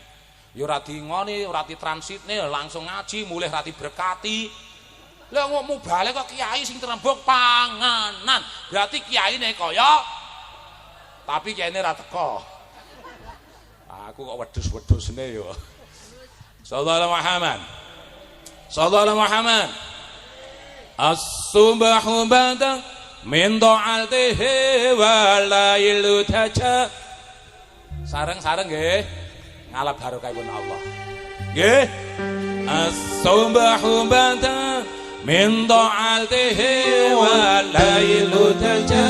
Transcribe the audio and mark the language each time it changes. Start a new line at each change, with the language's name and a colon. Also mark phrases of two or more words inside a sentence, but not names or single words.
Javanese: Ya ora dingoni, ora ditransitne, langsung ngaji, mulih ra diberkati. Lah mau balik kok kiai sing terembuk panganan. Berarti kiyaine kaya tapi kiyaine ra teko. Aku kok wedhus-wedhusne yo.
Arabic: صلى الله محمد. صلى الله محمد. الصبح بدا من طلعته والليل دجى.
Javanese: Sareng-sareng nggih. Ngalap barokahipun Allah. Nggih.
Arabic: الصبح بدا من طلعته والليل دجى